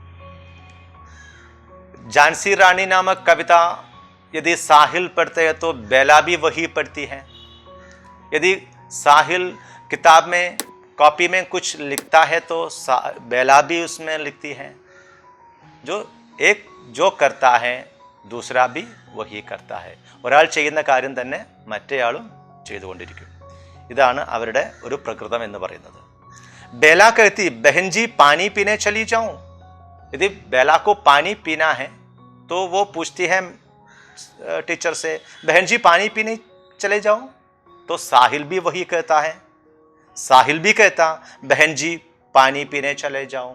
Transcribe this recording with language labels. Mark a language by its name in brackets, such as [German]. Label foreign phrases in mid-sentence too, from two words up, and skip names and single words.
[Hindi] झांसी रानी नामक कविता यदि साहिल पढ़ते हैं तो बेला भी वही पढ़ती है. यदि साहिल किताब में कॉपी में कुछ लिखता है तो बेला भी उसमें लिखती है. जो करता है दूसरा भी वही करता है. [Malayalam] ഒരാൾ ചെയ്യുന്ന കാര്യം തന്നെ മറ്റേയാളും ചെയ്തുകൊണ്ടിരിക്കും. ഇതാണ് അവരുടെ ഒരു പ്രകൃതം എന്ന് പറയുന്നത്. [Hindi] बेला कहती बहन जी पानी पीने चली जाऊं. यदि बेला को पानी पीना है तो वो पूछती है टीचर से बहन जी पानी पीने चले जाऊं. तो साहिल भी वही कहता है. साहिल भी कहता बहन जी पानी पीने चले जाऊं.